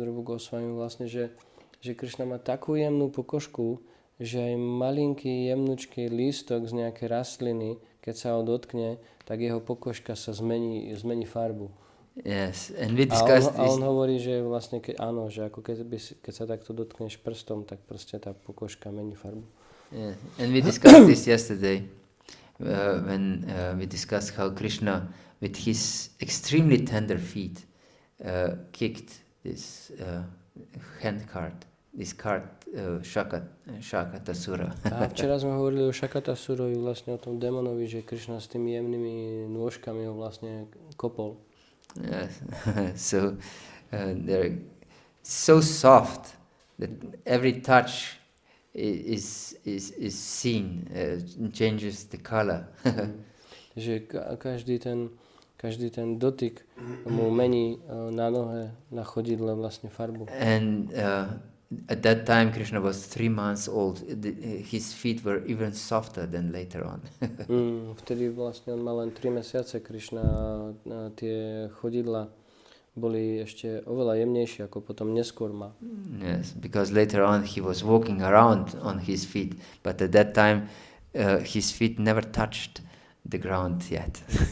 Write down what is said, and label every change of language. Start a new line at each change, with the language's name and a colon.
Slovak: druhu Goswami vlastne, že Krishna má takú jemnú pokožku, že aj malinký jemnučký lístok z nejakej rastliny, keď sa ho dotkne, tak jeho pokožka sa zmení farbu.
English: Yes, and we discussed this.
Slovak: A on hovorí, že vlastne áno, že ako keď sa takto dotkneš prstom, tak proste tá pokožka mení farbu.
English: Yeah, and we discussed this yesterday when we discussed how Krishna with his extremely tender feet kicked this hand cart, this cart Shakatasura.
Slovak: A včera sme hovorili o Shakatasurovi, vlastne o tom démonovi, že Krishna s tými jemnými nôžkami ho vlastne kopol.
English: Yes. So they're so soft that every touch is seen, changes the color.
Slovak: Že každý ten dotyk mu mení na nohe, na chodidle vlastne farbu.
English: And at that time Krishna was 3 months old. His feet were even softer than later on.
Slovak: Vtedy vlastne on mal len 3 mesiace. Krishna a tie chodidla boli ešte oveľa jemnejšie ako potom neskôr má.
English: Yes, because later on he was walking around on his feet, but at that time his feet never touched the ground yet.